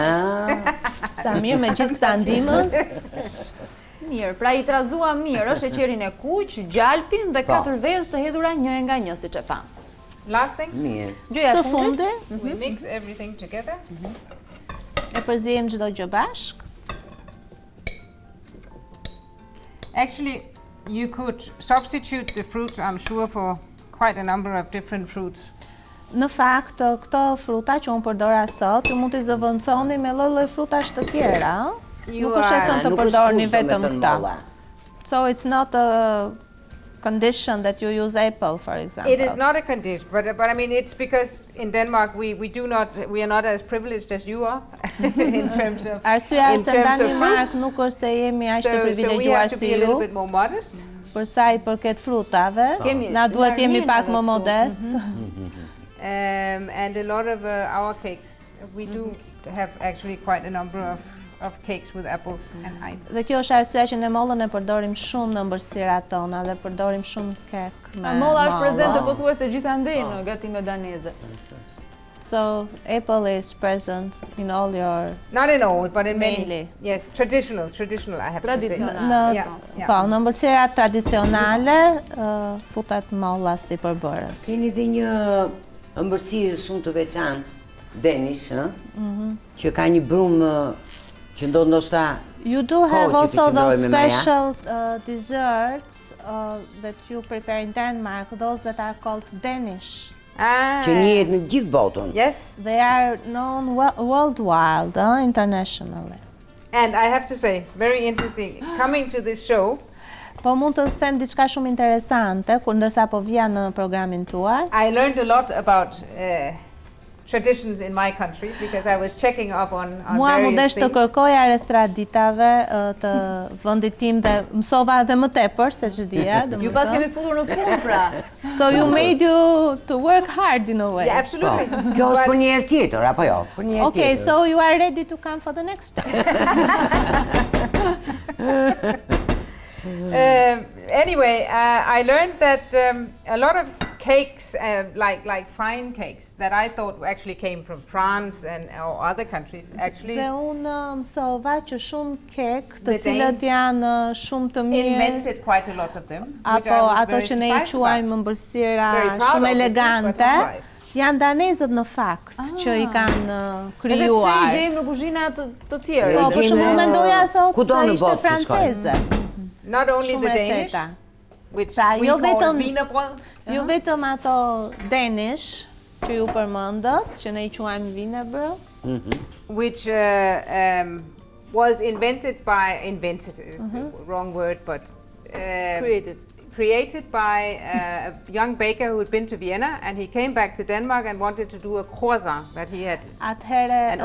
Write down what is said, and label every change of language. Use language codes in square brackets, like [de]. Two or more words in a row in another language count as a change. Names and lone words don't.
[sq] Sa mirë me gjithë këta ndihmës. Mirë, pra i trazua mirë, sheqerin e kuq, gjalpin dhe 4 vezë të hedhura një nga një, siç e pa. [en] Last thing, [sq] Mirë. Gjëja Të e fundit, fundit [en] we mix everything together. [sq] e përzihem çdo gjë bashk. [en] Actually, you could substitute the fruits, I'm sure, for quite a number of different fruits. [sq] Në fakt, këto fruta që unë përdora sot, ju mund t'i zëvendësoni me lloj-lloj frutash të tjera, ëh? Nuk është e thënë të përdorni vetëm këta. [en] So it's not a condition that you use apple, for example. It is not a condition, but I mean it's because in Denmark we are not as privileged as you are in terms of [sq] Arsyeja është se në [en] fruits. [sq] Danimark nuk është se jemi aq të [en] So we [sq] privilegjuar [en] have to [sq] si [en] be a little [sq] ju, [en] bit more modest. [sq] për sa i përket frutave, na duhet jemi pak më modest. [en] And a lot of our cakes, we do have actually quite a number of cakes with apples and ice. [sq] Dhe kjo është arsyeja që ne mollën e përdorim shumë në ëmbëlsirat tona dhe përdorim shumë kek me molla është prezente mollë. pothuajse gjithandej në gatimet daneze. [en] So apple is present in all your Not in all, but in Mainly. many. Yes, traditional, I have to say. Traditional. [sq] në [en] Yeah. [sq] po, në ëmbëlsirat tradicionale futet molla si përbërës. Keni dhe një ëmbëlsirë shumë të veçantë, Danish, ëh? Që ka një brumë që ndoshta [en] You do have [sq] që [en] also [sq] të [en] those [sq] qëndrojmë me meja. [en] special desserts that you prepare in Denmark, those that are called Danish. Ah, [sq] që njihet në gjithë botën. [en] yes. They are known worldwide, internationally. And I have to say, very interesting, coming to this show, [sq] Po mund të them diçka shumë interesante, kur ndërsa po vija në programin tuaj. [en] I learned a lot about traditions in my country because I was checking up on [sq] Mua më [en] various [sq] desh të [en] things. [sq] kërkoja rreth traditave të vendit tim dhe mësova edhe më tepër se ç'dija, Ju pas kemi futur në punë pra. [en] So you made you to work hard in a way. Yeah, [sq] Po, [en] absolutely. [sq] kjo është [en] But- [sq] për një herë tjetër, apo jo? Për një herë [en] Okay, [sq] tjetër. [en] so you are ready to come for the next time. Anyway, I learned that a lot of cakes, like fine cakes, that I thought actually came from France or other countries, actually [sq] Dhe unë mësova që shumë kek, të [en] The [sq] cilët [en] Danes [sq] janë shumë të mirë, [en] invented quite a lot of them. which [sq] apo [en] I was [sq] ato [en] very [sq] që ne i [en] surprised [sq] quajmë [en] about. [sq] ëmbëlsira [en] Very proud [sq] shumë [en] of it, but [sq] elegante, [en] surprised. [sq] janë danezët në fakt që i kanë Edhe pse i krijuar. gjejmë në kuzhina të tjera. Po, për shembull mendoja thotë Kudo se në ishte botë që franceze. [en] Not only [sq] Shumë [en] the Danish, [sq] receta. [en] which [sq] Pra, [en] we [sq] jo [en] call [sq] vetëm- [en] wienerbrød, [sq] Jo vetëm ato Danish që ju përmendët, që ne i quajmë wienerbrød, [en] which was invented is the wrong word, but created by a young baker who had been to Vienna, and he came back to Denmark and wanted to do a croissant, that he had an [sq] atëherë